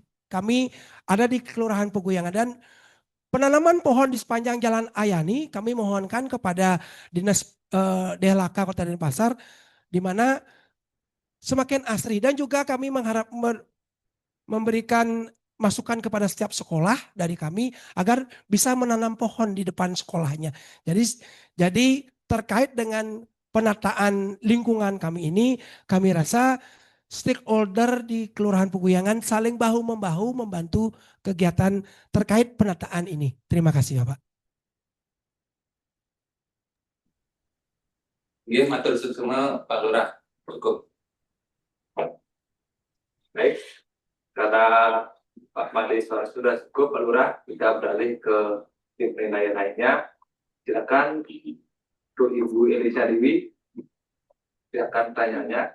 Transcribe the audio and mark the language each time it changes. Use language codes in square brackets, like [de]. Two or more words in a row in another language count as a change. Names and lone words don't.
[id] Kami ada di Kelurahan Puguyang dan penanaman pohon di sepanjang Jalan Ayani kami mohonkan kepada Dinas DLHK Kota Denpasar di mana semakin asri, dan juga kami memberikan masukan kepada setiap sekolah dari kami agar bisa menanam pohon di depan sekolahnya. Jadi terkait dengan penataan lingkungan kami ini, kami rasa stakeholder di Kelurahan Puguyangan saling bahu-membahu membantu kegiatan terkait penataan ini. Terima kasih Bapak. [jv] Nggih, matur suwun Pak Lurah. [id] Cukup. Baik, karena Pak Made sudah cukup, Pak Lurah, kita beralih ke tim penilaian lainnya. Silakan untuk Ibu Elisa Dewi, silakan tanyanya.